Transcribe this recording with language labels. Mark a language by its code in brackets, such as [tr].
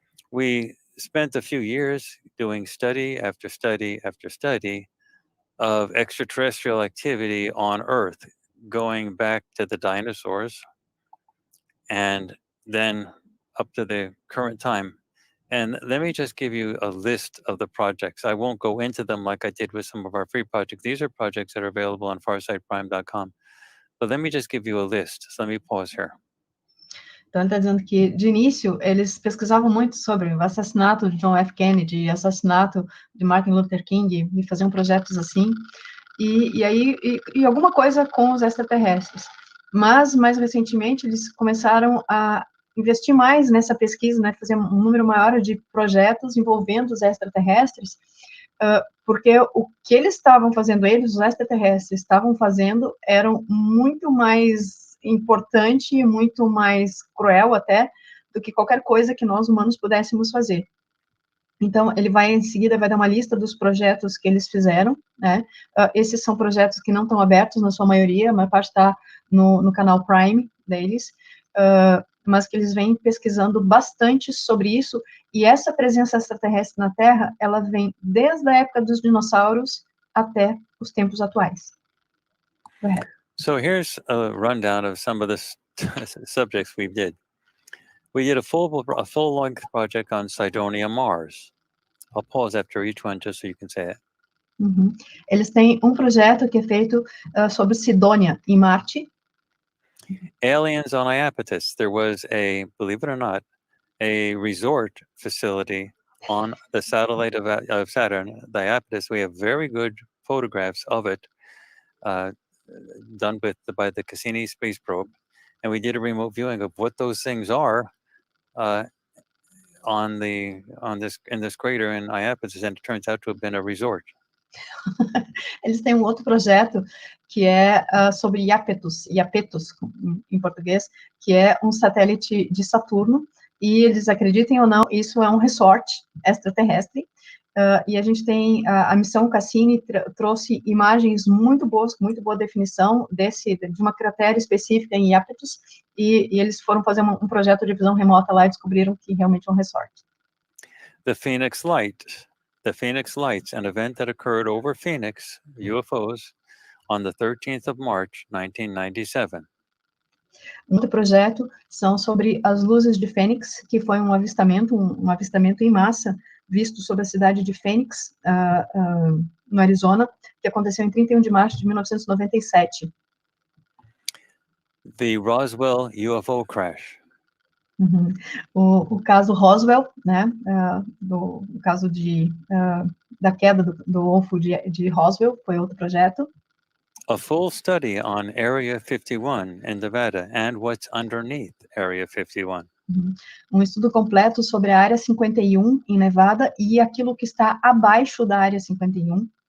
[en] We spent a few years doing study after study after study of extraterrestrial activity on Earth, going back to the dinosaurs and then up to the current time. And let me just give you a list of the projects. I won't go into them like I did with some of our free projects. These are projects that are available on farsightprime.com. But let me just give you a list. So let me pause here. [pt] Então, ele está dizendo que, de início, eles pesquisavam muito sobre o assassinato de John F. Kennedy, assassinato de Martin Luther King, e faziam projetos assim, e alguma coisa com os extraterrestres. Mas, mais recentemente, eles começaram a investir mais nessa pesquisa, né, fazer um número maior de projetos envolvendo os extraterrestres, porque o que eles estavam fazendo, os extraterrestres estavam fazendo, eram muito mais importante e muito mais cruel até, do que qualquer coisa que nós humanos pudéssemos fazer. Então, ele vai, em seguida, vai dar uma lista dos projetos que eles fizeram, né, esses são projetos que não estão abertos, na sua maioria, a maior parte está no canal Prime deles, mas que eles vêm pesquisando bastante sobre isso, e essa presença extraterrestre na Terra, ela vem desde a época dos dinossauros até os tempos atuais. [en] Go ahead. So here's a rundown of some of the subjects we did. We did a full-length project on Cydonia Mars. I'll pause after each one just so you can say it. Uhum. [pt] Eles têm um projeto que é feito sobre Sidônia, em Marte. [en] Aliens on Iapetus. There was believe it or not, a resort facility on the satellite of Saturn, the Iapetus. We have very good photographs of it, done by the Cassini space probe, and we did a remote viewing of what those things are in this crater in Iapetus, and it turns out to have been a resort. [pt] Eles têm um outro projeto que é sobre Iapetus, em português, que é um satélite de Saturno, e eles acreditem ou não, isso é um resort extraterrestre, e a gente tem a missão Cassini trouxe imagens muito boas, com muito boa definição de uma cratera específica em Iapetus, e eles foram fazer um projeto de visão remota lá e descobriram que realmente é um resort. [en] The Phoenix Lights, an event that occurred over Phoenix, UFOs, on the 13th of March, 1997. [pt] Outro projeto são sobre as luzes de Fênix, que foi um avistamento em massa, visto sobre a cidade de Phoenix, no Arizona, que aconteceu em 31 de março de 1997. [en] The Roswell UFO crash. Uhum. [pt] O caso Roswell, né, o caso da queda do ovo de Roswell, foi outro projeto. [en] A full study on Area 51 in Nevada and what's underneath Area 51. Uhum. [pt] Um estudo completo sobre a Área 51 em Nevada e aquilo que está abaixo da Área 51.